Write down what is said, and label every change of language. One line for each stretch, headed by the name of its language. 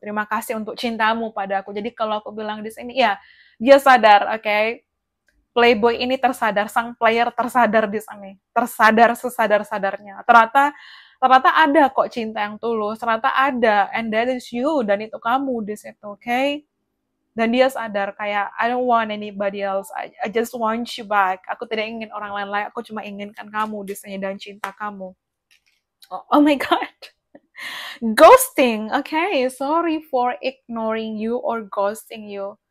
Indonesian: Terima kasih untuk cintamu pada aku. Jadi kalau aku bilang di sini, ya, dia sadar, oke, okay? Playboy ini tersadar, sang player tersadar di sana, tersadar sesadar-sadarnya. Ternyata ada kok cinta yang tulus, ternyata ada,
English: and that is you,
Indonesian: dan itu kamu di situ, oke?
English: Okay?
Indonesian: Dan dia sadar kayak,
English: I don't want anybody else, I just want you back.
Indonesian: Aku tidak ingin orang lain, aku cuma inginkan kamu di sini dan cinta kamu.
English: Oh my God. Ghosting, okay, sorry for ignoring you or ghosting you.